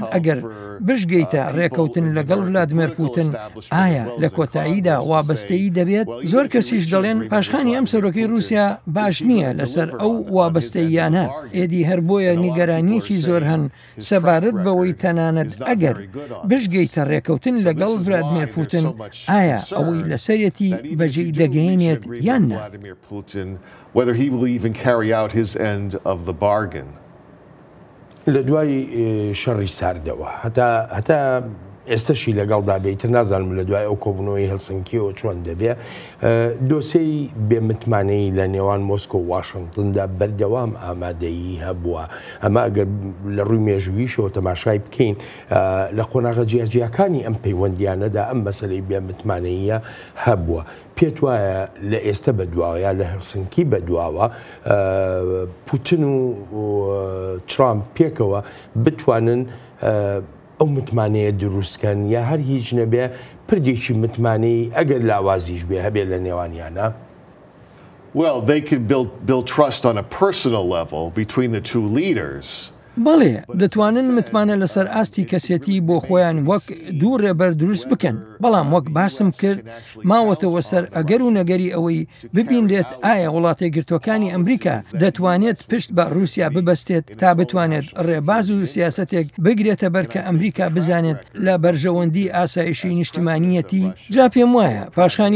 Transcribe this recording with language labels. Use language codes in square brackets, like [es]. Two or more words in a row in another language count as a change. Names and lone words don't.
[ckb] ئەگەر بشگەیتە ڕێکەوتن لەگەڵ ڤلادیمیر پوتین ئایا لە کۆتاییدا وابەستەیی دەبێت زۆر کەسیش دەڵێن پاشخانی ئەم سەرۆکەی رووسیا باش نییە لەسەر ئەو وابەستەییانە ئێدی هەر بۆیە نیگەرانیەکی زۆر هەن سەبارەت بەوەی تەنانەت ئەگەر بشگەیتە ڕێکەوتن لەگەڵ ڤلادیمیر پوتین ئایا ئەوەی لەسەرەتی بەجێی دەگەێنێت یاننا [en] whether he will even carry out his end of the bargain. [ckb] لە دوای شەڕی ساردەوە هەتا ئێستاشی لەگەڵدا بێتتر نازانم لە دوای ئەو کۆبوونەوەی هەلسنکیەوە چۆن دەبێ دۆسەی بێمتمانەی لە نێوان مۆسکۆ و واشنگتندا بەردەوام ئامادەیی هەبووە ئەمە ئەگەر لە ڕووی مێژوویشەوە تەماشای بکەین لە قۆناغە جیاجیەکانی ئەم پەیوەندیانەدا ئەم مەسەلەی بێمتمانەیە هەبووە پێت وایە لە ئێستا بەدواوە لە هەلسنکی بەدواوە پوتین و ترامپ پێکەوە بتوانن ئەو متمانەیە دروستکەن یا هەر هیچ نەبێ پردێکی متمانەی ئەگەر لاوازیش بێ هەبێت لە نێوانیانە [en] Well, they can build trust on a personal level between the two leaders. [ckb] بەڵێ دەتوانن متمانە لەسەر ئاستی کەسێتی بۆ خۆیان وەک دوو ڕێبەر دروست بکەن بەڵام وەک باسم کرد ماوەتەوە سەر ئەگەر و نەگەری ئەوەی ببینرێت ئایا وڵاتی گرتوەکانی ئەمریکا دەتوانێت پشت بە رووسیا ببەستێت تا بتوانێت ڕێباز و سیاسەتێک بگرێتە بەر کە ئەمریکا بزانێت لە بەرژەوەندی ئاسایشی نیشتیمانیەتی جا پێم وایە پاشانی